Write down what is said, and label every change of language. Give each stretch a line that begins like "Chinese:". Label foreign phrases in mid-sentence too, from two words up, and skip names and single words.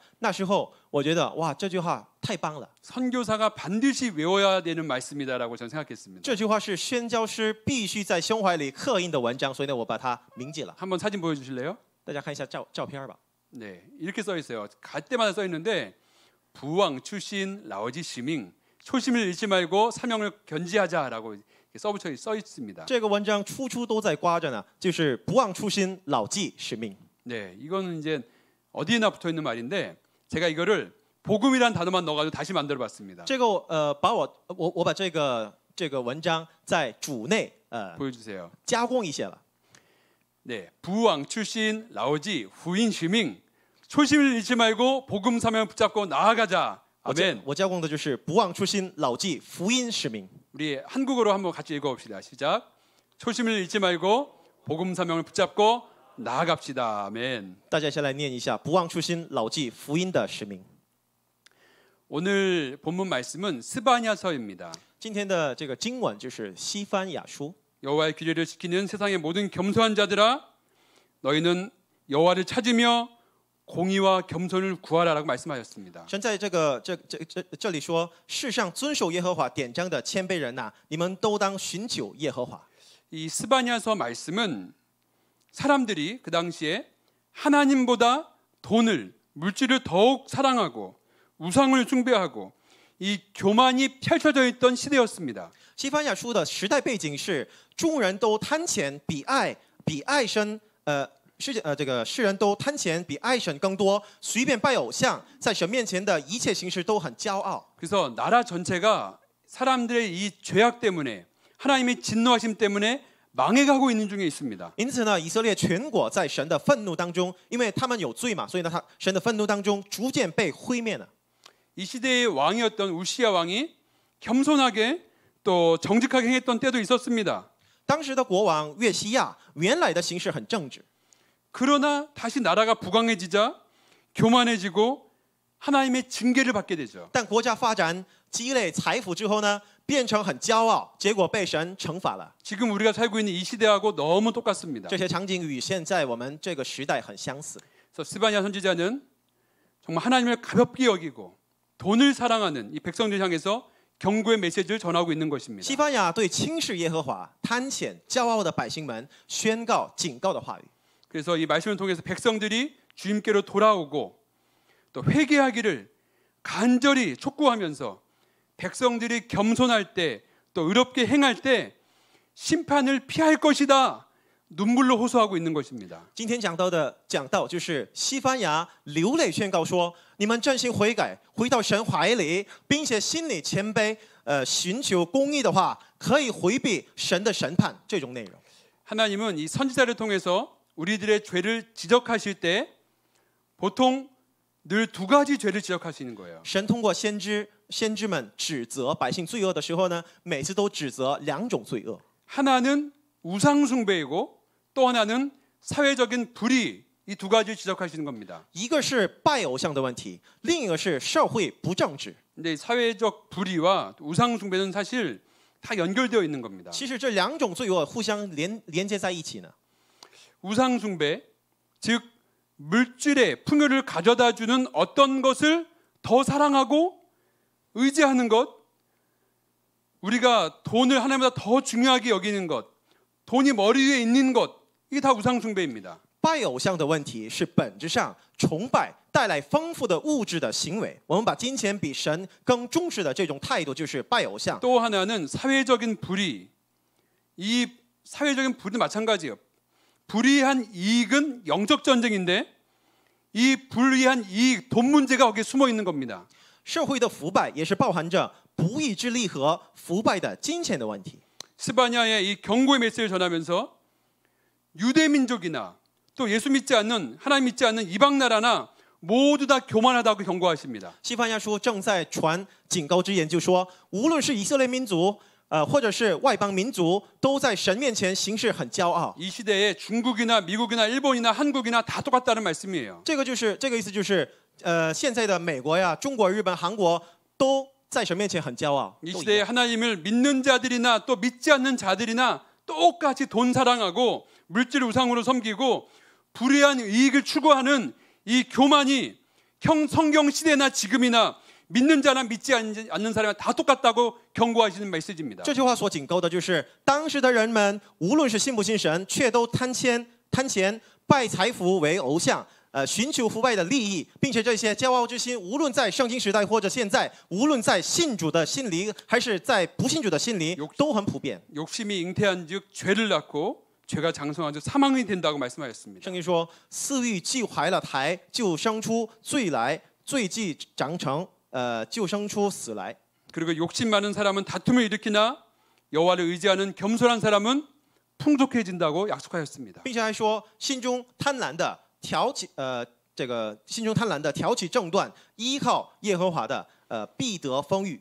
Chinese: 那时候我觉得哇，这句话太棒了。
Korean: 선교사가 반드시 외워야 되는 말씀이다라고 저는 생각했습니다.
Chinese: 这句话是宣教师必须在胸怀里刻印的文章，所以呢，我把它铭记了。
Korean: 한번 사진 보여주실래요?
Chinese: 大家看一下照片吧。
Korean: 네, 이렇게 써 있어요. 갈 때마다 써 있는데
Chinese: 不忘 初心 牢记 使命
Korean: 초심을 잃지 말고 사명을 견지하자라고 써 있습니다.
Chinese: 这个文章处处都在挂着呢，就是不忘初心，牢记使命。
Korean: 네, 이거는 이제 어디에나 붙어 있는 말인데 제가 이거를 복음이란 단어만 넣어가지고 다시 만들어봤습니다.
Chinese: 这个我把这个文章在主内
Korean: 보여주세요.
Chinese: 加工一些了。
Korean: 네,
Chinese: 不忘 初心 牢记 福音 使命
Korean: 초심을 잃지 말고 복음 사명을 붙잡고 나아가자. 아멘.
Chinese: 我加工的就是不忘初心，牢记福音使命。
Korean: 우리 한국어로 한번 같이 읽어봅시다. 시작. 초심을 잃지 말고 복음 사명을 붙잡고 나아갑시다. 아멘.
Chinese: 大家先来念一下：不忘初心，牢记福音的使命。
Korean: 오늘 본문 말씀은 스바냐서입니다.
Chinese: 今天的这个经文就是西番雅书。
Korean: 여호와의 규례를 지키는 세상의 모든 겸손한 자들아, 너희는 여호와를 찾으며 공의와 겸손을 구하라라고 말씀하셨습니다.
Chinese: 神在这里说，世上遵守耶和华典章的谦卑人呐、你们都当寻求耶和华。
Korean: 이 스바냐서 말씀은 사람들이 그 당시에 하나님보다 돈을 물질을 더욱 사랑하고 우상을 숭배하고 이 교만이 펼쳐져 있던 시대였습니다.
Chinese: 西番雅书的时代背景是众人都贪钱比爱神这个世人都贪钱比爱神更多，随便拜偶像，在神面前的一切形式都很骄傲。
Korean: 그래서 나라 전체가 사람들의 이 죄악 때문에 하나님의 진노하심 때문에 망해가고 있는 중에 있습니다.
Chinese: 因此呢，以色列全国在神的愤怒当中，因为他们有罪嘛，所以呢，神的愤怒当中逐渐被毁灭了。
Korean: 이 시대의 왕이었던 우시야 왕이 겸손하게 또 정직하게 행했던 때도 있었습니다.
Chinese: 当时的国王约西亚原来的行事很正直，
Korean: 그러나 다시 나라가 부강해지자 교만해지고 하나님의 징계를 받게 되죠.
Chinese: 但国家发展积累财富之后呢，变成很骄傲，结果被神惩罚了。
Korean: 지금 우리가 살고 있는 이 시대하고 너무 똑같습니다.
Chinese: 这些场景与现在我们这个时代很相似。
Korean: 그래서 스바냐 선지자는 정말 하나님을 가볍게 여기고 돈을 사랑하는 이 백성들 향해서 경고의 메시지를 전하고 있는 것입니다.
Chinese: 西班牙对轻视耶和华、贪钱、骄傲的百姓们宣告警告的话语。
Korean: 그래서 이 말씀을 통해서 백성들이 주님께로 돌아오고 또 회개하기를 간절히 촉구하면서 백성들이 겸손할 때 또 의롭게 행할 때 심판을 피할 것이다. 눈물로 호소하고 있는 것입니다.
Chinese: 今天讲到就是西班牙流泪宣告说：你们真心悔改，回到神怀里，并且心里谦卑，寻求公义的话，可以回避神的审判。这种内容，
Korean: 하나님은 이 선지자를 통해서 우리들의 죄를 지적하실 때 보통 늘 두 가지 죄를 지적하시는 거예요.
Chinese: 神通过先知们指责百姓罪恶的时候呢，每次都指责两种罪恶。
Korean: 하나는 우상 숭배이고 또 하나는 사회적인 불의, 이 두 가지를 지적하시는 겁니다.
Chinese: 一个是拜偶像的问题，另一个是社会不正直。
Korean: 근데 사회적 불의와 우상 숭배는 사실 다 연결되어 있는 겁니다.
Chinese: 其实这两种罪恶互相连接在一起呢。
Korean: 우상 숭배, 즉 물질의 풍요를 가져다 주는 어떤 것을 더 사랑하고 의지하는 것, 우리가 돈을 하나님보다 더 중요하게 여기는 것, 돈이 머리 위에 있는 것, 이게 다 우상 숭배입니다.
Chinese: 拜偶像的问题是本质上崇拜带来丰富的物质的行为。我们把金钱比神更重视的这种态度，就是拜偶像。
Korean: 또 하나는 사회적인 불의, 이 사회적인 불의도 마찬가지예요. 불의한 이익은 영적 전쟁인데 이 불의한 이익, 돈 문제가 거기에 숨어 있는 겁니다.
Chinese: 社会的腐败也是包含着不义之利和腐败的金钱的问题。
Korean: 스바냐의 이 경고의 메시지를 전하면서 유대 민족이나 또 예수 믿지 않는 하나님 믿지 않는 이방 나라나 모두 다 교만하다고 경고하십니다.
Chinese: 西班牙书正在传警告之言，就说无论是以色列民族，或者是外邦民族，都在神面前行事很骄傲。
Korean: 이 시대에 중국이나 미국이나 일본이나 한국이나 다 똑같다는 말씀이에요.
Chinese: 这个意思就是，现在的美国呀、中国、日本、韩国都在神面前很骄傲。
Korean: 이
Chinese: 都一
Korean: 시대에
Chinese: 样
Korean: 하나님을 믿는 자들이나 또 믿지 않는 자들이나 똑같이 돈 사랑하고 물질 우상으로 섬기고 불의한 이익을 추구하는 이 교만이 성경 시대나 지금이나 믿는 자나 믿지 않는 사람이 다 똑같다고 경고하시는 메시지입니다.
Chinese: 这句话所警告的就是，当时的人们无论是信不信神，却都贪钱、拜财富为偶像，寻求腐败的利益，并且这些骄傲之心，无论在圣经时代或者现在，无论在信主的心里，还是在不信主的心里，都很普遍。
Korean: 욕심이 잉태한즉 죄를 낳고 죄가 장성한즉 사망이 된다고 말씀하셨습니다.
Chinese: 圣经说，私欲既怀了胎，就生出罪来；罪既长成，就生出死来。
Korean: 그리고 욕심 많은 사람은 다툼을 일으키나 여호와를 의지하는 겸손한 사람은 풍족해진다고 약속하셨습니다.
Chinese: 并且还说，心中贪婪的挑起争端，依靠耶和华的，必得丰裕。